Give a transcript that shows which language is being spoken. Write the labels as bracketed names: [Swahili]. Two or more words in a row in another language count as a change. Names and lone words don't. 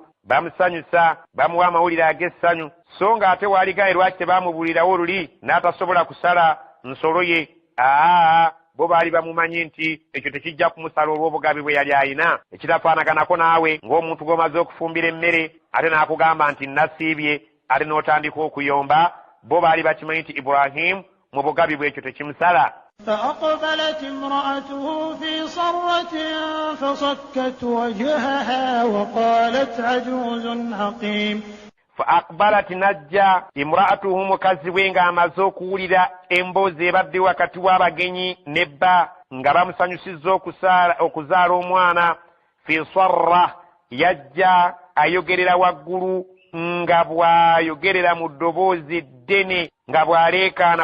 [Ganda] bamusanyusa bamuwa amawulire ag'essanyu, so ng'ate waaligaye lwaki tebamubuulirawo luli n'atasobola kusala nsolo ye. bo baali bamumanyi nti ekyo tekijja kumusala olw'obugabi bwe yali ayina. ekitafaanaganako naawe ng'omuntu gw'omaze okufumbira emmere ate n'akugamba nti nasiibye ate n'otandika okuyomba. bo baali bakimanyi nti Ibrahim mu bugabi bw'ekyo tekimusala. [Arabic] فأقبلت امرأته في صرة فصكت وجهها وقالت عجوز عقيم. فأقبلت نجا امرأته [Ganda] mukazi we ng'amaze okuwulira emboozi ebadde wakati w'abagenyi nebba nga bamusanyusizza okuzaala omwana. [Arabic] في صرة, [Ganda] yajja ayogerera waggulu nga bw'ayogerera mu ddoboozi ddene nga bw'aleekaana.